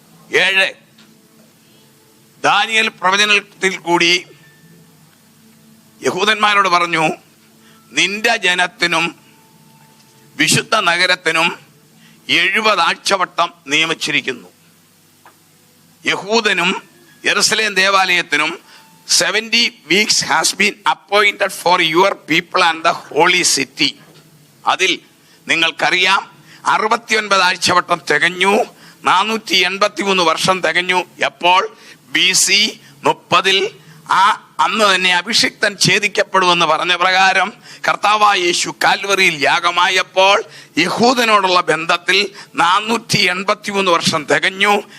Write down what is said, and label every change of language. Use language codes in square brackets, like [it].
[ml] 7 Daniel പ്രവചനത്തിൽ കൂടി യഹൂദന്മാരോട് പറഞ്ഞു, നിന്റെ ജനത്തിനും വിശുദ്ധ നഗരത്തിനും 70 ആഴ്ചവട്ടം നിയമിച്ചിരിക്കുന്നു. യഹൂദനും യെരുശലേം ദേവാലയത്തിനും [en] 70 weeks has been appointed for your people and the holy city. [ml] അതിൽ നിങ്ങൾക്കറിയാം 69 ആഴ്ചവട്ടം തികഞ്ഞു, 483 വർഷം തികഞ്ഞു. എപ്പോൾ? BC 30 അന്ന് തന്നെ അഭിഷിക്തൻ ഛേദിക്കപ്പെടുമെന്ന് പറഞ്ഞ പ്രകാരം കർത്താവായ യേശു കാൽവറിയിൽ യാഗമായപ്പോൾ യഹൂദനോടുള്ള ബന്ധത്തിൽ 483 വർഷം തികഞ്ഞു.